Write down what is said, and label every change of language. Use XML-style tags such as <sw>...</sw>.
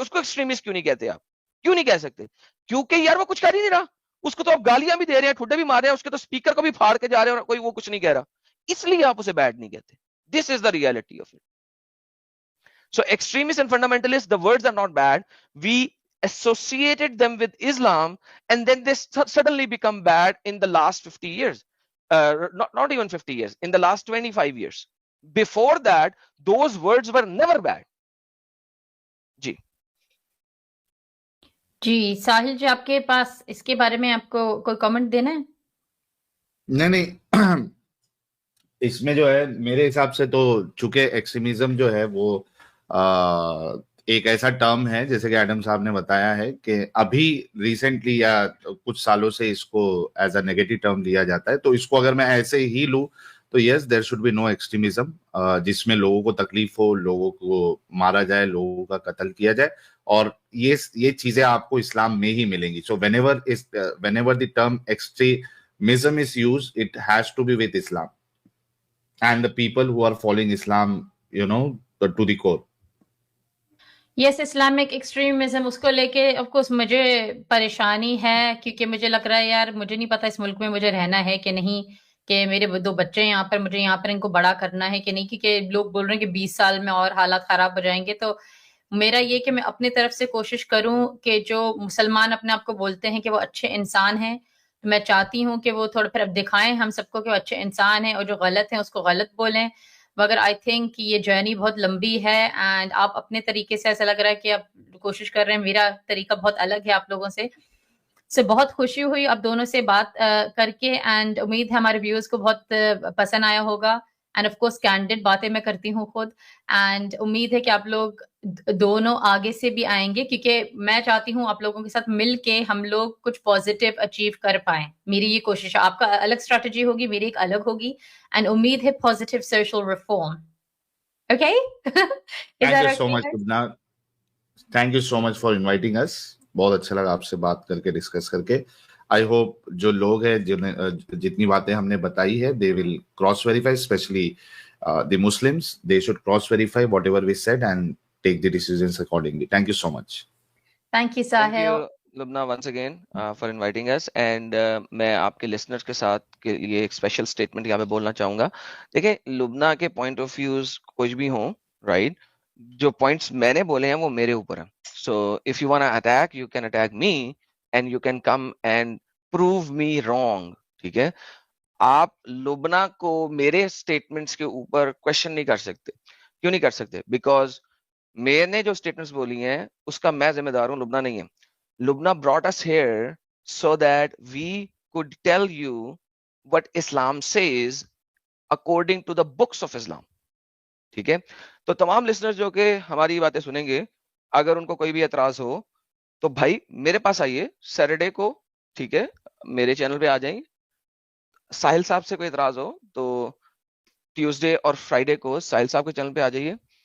<hi>उसको एक्सट्रीमिस्ट क्यों नहीं कहते? आप क्यों नहीं कह सकते? क्योंकि यार वो कुछ कर ही नहीं रहा. उसको तो आप गालियां भी दे रहे हैं, ठुड्डे भी मार रहे हैं, उसके तो स्पीकर को भी फाड़ के जा रहे हैं और कोई वो कुछ नहीं कह रहा, इसलिए आप उसे बैड नहीं कहते.</hi> <en>This is the reality of it. So extremist and fundamentalist, the words are not bad. We associated them with Islam and then they suddenly become bad in the last 50 years. Not even 50 years, in the last 25 years. Before that, those words were never bad.</en> <hi>जी जी साहिल जी, आपके पास इसके बारे में आपको कोई comment देना है? नहीं इसमें जो है मेरे हिसाब से तो चूंकि एक्सट्रीमिज्म जो है वो एक ऐसा टर्म है, जैसे कि एडम साहब ने बताया है, कि अभी रिसेंटली या कुछ सालों से इसको एज अ नेगेटिव टर्म लिया जाता है. तो इसको अगर मैं ऐसे ही लूं तो</hi> <en>yes, there should be no extremism,</en> <hi>जिसमें लोगों को तकलीफ हो, लोगों को मारा जाए, लोगों का कत्ल किया जाए, और ये चीजें आपको इस्लाम में ही मिलेंगी.</hi> <en>So whenever the term extremism is used, it has to be with Islam and the people who are following Islam, to the core.</en> <hi>Yes, Islamic extremism, उसको लेके ऑफ कोर्स मुझे परेशानी है, क्योंकि मुझे लग रहा है यार, मुझे नहीं पता इस मुल्क में मुझे रहना है कि नहीं, कि मेरे 2 बच्चे हैं यहाँ पर, मुझे यहाँ पर इनको बड़ा करना है कि नहीं, क्योंकि लोग बोल रहे हैं कि 20 साल में और हालात खराब हो जाएंगे. तो मेरा ये कि मैं अपनी तरफ से कोशिश करूं कि जो मुसलमान अपने आप को बोलते हैं कि वो अच्छे इंसान हैं, मैं चाहती हूँ कि वो थोड़ा फिर अब दिखाएं हम सबको कि वो अच्छे इंसान हैं, और जो गलत है उसको गलत बोलें. मगर आई थिंक कि ये जर्नी बहुत लंबी है, एंड आप अपने तरीके से, ऐसा लग रहा है कि आप कोशिश कर रहे हैं, मेरा तरीका बहुत अलग है आप लोगों से. बहुत खुशी हुई आप दोनों से बात करके, एंड उम्मीद है हमारे व्यूअर्स को बहुत पसंद आया होगा. एंड ऑफ कोर्स कैंडिड बातें मैं करती हूँ खुद, एंड उम्मीद है कि आप लोग दोनों आगे से भी आएंगे, क्योंकि मैं चाहती हूँ आप लोगों के साथ मिल के हम लोग कुछ पॉजिटिव अचीव कर पाएं. मेरी ये कोशिश है. आपका अलग स्ट्रैटेजी होगी, मेरी एक अलग होगी, एंड उम्मीद है positive social reform. Okay?</hi> <en>Thank you so much, Subna. Thank you so much for inviting us.</en> <hi>बहुत अच्छा लगा आपसे बात करके, डिस्कस करके.</hi> <en>I hope</en> <hi>जो लोग हैं जितनी बातें हमने बताई है,</hi> <en>they will cross verify, especially the Muslims. They should cross verify whatever we said and take the decisions accordingly. Thank you so much. Thank you, Sahil. Thank you, Lubna, once again for inviting us.</en> <hi>And मैं आपके listeners के साथ के लिए एक special statement यहाँ पे बोलना चाहूँगा. देखिए, लुबना के point of views कुछ भी हों, right? जो points मैंने बोले हैं वो मेरे ऊपर हैं.</hi> <en>So if you wanna attack, you can attack me and you can come and prove me wrong.</en> <hi>ठीक है? आप लुबना को मेरे statements के ऊपर question नहीं कर सकते. क्यों नहीं कर सकते? Because मैंने जो स्टेटमेंट्स बोली हैं उसका मैं जिम्मेदार हूं, लुबना नहीं है.</hi> <en>Lubna brought us here so that we could tell you what Islam says according to the books of Islam.</en> <hi>ठीक है? तो तमाम लिसनर्स जो कि हमारी बातें सुनेंगे, अगर उनको कोई भी एतराज हो तो भाई मेरे पास आइए सैटरडे को. ठीक है? मेरे चैनल पे आ जाइए. साहिल साहब से कोई एतराज हो तो ट्यूसडे और फ्राइडे को साहिल साहब के चैनल पे आ जाइए.</hi>